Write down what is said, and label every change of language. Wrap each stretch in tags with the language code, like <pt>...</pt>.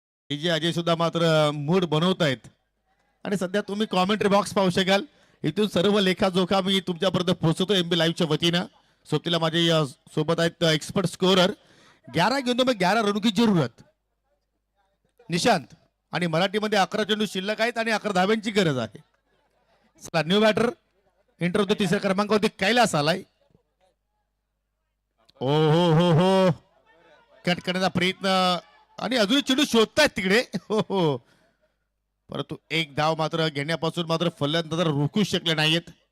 <mr>जे अजय सुद्धा मात्र मूड बनवत आहेत. आणि सध्या तुम्ही कॉमेंट्री बॉक्स पाहू शकाल, इथून सर्व लेखाजोखा मी तुमच्यापर्यंत पोहोचवतो एमबी लाईव्हच्या वतीनं. सोबतीला माझे सोबत आहेत एक्सपर्ट स्कोरर.</mr> <hi>11 गेंदों में 11 रनों की जरूरत निशांत.</hi> <mr>आणि मराठीमध्ये 11 चेंडू शिल्लक आहेत आणि 11 धाब्यांची गरज आहे. चला, न्यू बॅटर एंटर होतो. 3ऱ्या क्रमांकावरती कैलास आलाय. ओ हो हो हो, कट करण्याचा प्रयत्न आणि अजूनही चेंडू शोधतायत तिकडे. हो हो, परंतु एक धाव मात्र घेण्यापासून मात्र फलंदाज रोखू शकले नाहीत.</mr>